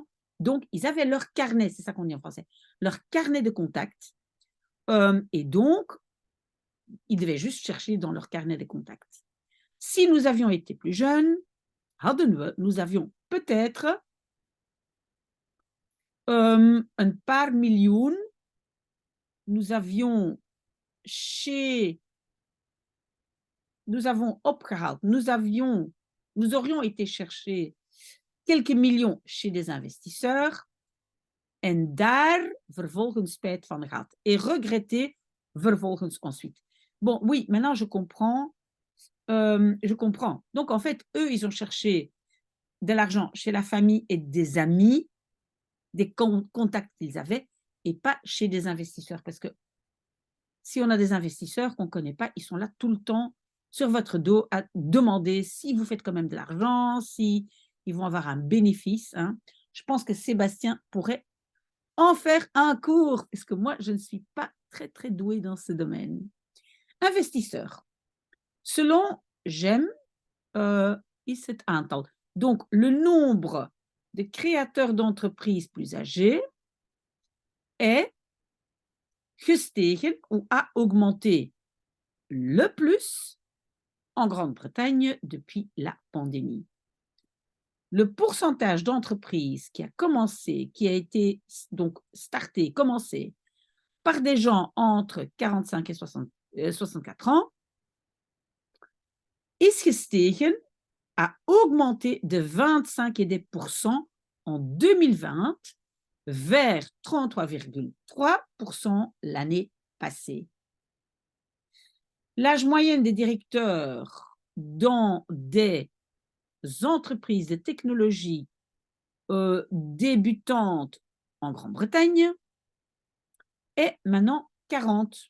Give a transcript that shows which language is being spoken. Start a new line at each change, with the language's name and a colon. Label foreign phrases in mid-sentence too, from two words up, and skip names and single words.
French: Donc, ils avaient leur carnet, c'est ça qu'on dit en français, leur carnet de contacts. Et donc, ils devaient juste chercher dans leur carnet de contacts. Si nous avions été plus jeunes, nous avions peut-être un
Dutch: paar miljoen.
French: Nous avons opgehaald, nous aurions été chercher quelques millions chez des investisseurs
Dutch: en daar vervolgens spijt van gehad
French: et regretter vervolgens ensuite. Bon, oui, maintenant je comprends. Donc en fait, eux, ils ont cherché de l'argent chez la famille et des amis, des contacts qu'ils avaient, et pas chez des investisseurs. Parce que si on a des investisseurs qu'on ne connaît pas, ils sont là tout le temps sur votre dos à demander si vous faites quand même de l'argent, si ils vont avoir un bénéfice. Hein. Je pense que Sébastien pourrait en faire un cours, parce que moi, je ne suis pas très, très douée dans ce domaine. Investisseur. Selon GEM,
Dutch: is het aantal.
French: Donc, le nombre de créateurs d'entreprises plus âgés est gestegen ou a augmenté le plus en Grande-Bretagne depuis la pandémie. Le pourcentage d'entreprises qui a été donc commencé par des gens entre 45 et 64 ans
Dutch: is gestegen,
French: a augmenté de 25,1% en 2020 vers 33,3% l'année passée. L'âge moyen des directeurs dans des entreprises de technologie débutantes en Grande-Bretagne est maintenant 40.